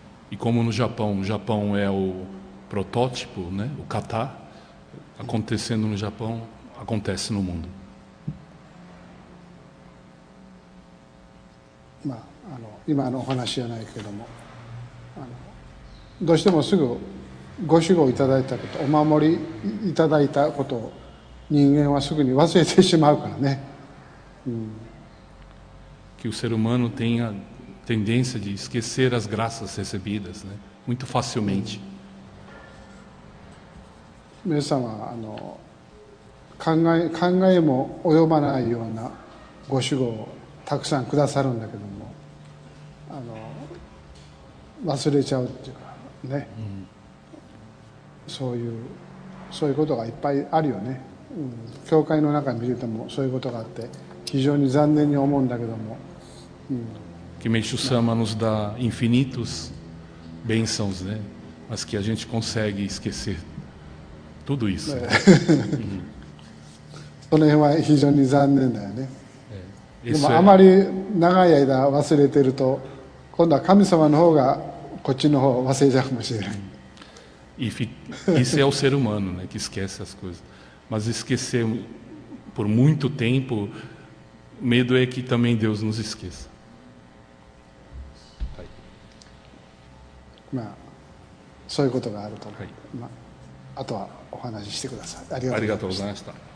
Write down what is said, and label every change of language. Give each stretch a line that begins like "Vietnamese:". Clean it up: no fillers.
Portuguese: E como no Japão, o Japão é o protótipo, né? O kata, acontecendo no Japão, acontece no mundo.
Japanese: 今のお話じゃないけども、どうしてもすぐご守護いただいたこと、お守りいただいたことを人間はすぐに忘れてしまうからね。
Portuguese: que o ser humano tem a tendência de esquecer as graças recebidas, né? Muito facilmente.
Japanese: 皆様考えも及ばないようなご守護をたくさんくださるんだけども忘れちゃうっていうかね、そういうことがいっぱいあるよね、教会の中に見ててもそういうことがあって非常に残念に思うんだけども、
Portuguese: Que Meixo Sama nos dá infinitos bênçãos, né? Mas que a gente consegue esquecer tudo isso.
Japanese: その辺は非常に残念だよね。で
Portuguese: Isso
Japanese: もあまり長い間忘れてると今度は神様の方がこっちの方を忘れちゃうかもしれない。
Portuguese: Isso é o ser humano, né? Que esquece as coisas. Mas esquecer por muito tempo, medo é que também Deus nos esqueça.
Japanese: まあそういうことがあると思う。はいまあ、あとはお話ししてください。ありがとうございました。